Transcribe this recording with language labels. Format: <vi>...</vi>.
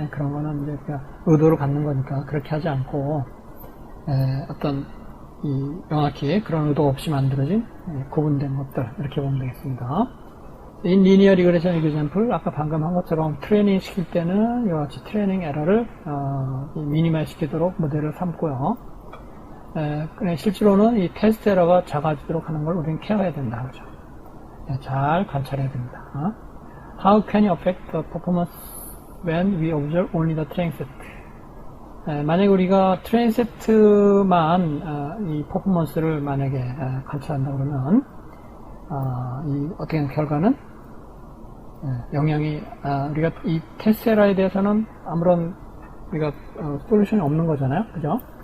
<ko>그런 거는 이제 의도를 갖는 거니까 그렇게 하지 않고 어떤 명확히 그런 의도 없이 만들어진 구분된 것들 이렇게 보면 되겠습니다.</ko> <en>In linear regression example</en> <ko>아까 방금 한 것처럼 트레이닝 시킬 때는 이와 같이 트레이닝 에러를 미니마이즈 시키도록 모델을 삼고요. 실제로는 이 테스트 에러가 작아지도록 하는 걸 우리는 케어해야 된다. 그죠? 잘 관찰해야 됩니다.</ko> <en>How can you affect the performance when we observe only the training set?</en> <ko>만약에 우리가 트레이닝 세트만 이 퍼포먼스를 만약에 관찰한다 그러면 어떻게 결과는 영향이 우리가 이 테스트 에러에 대해서는 아무런 우리가 솔루션이 없는 거잖아요. 그죠?</ko>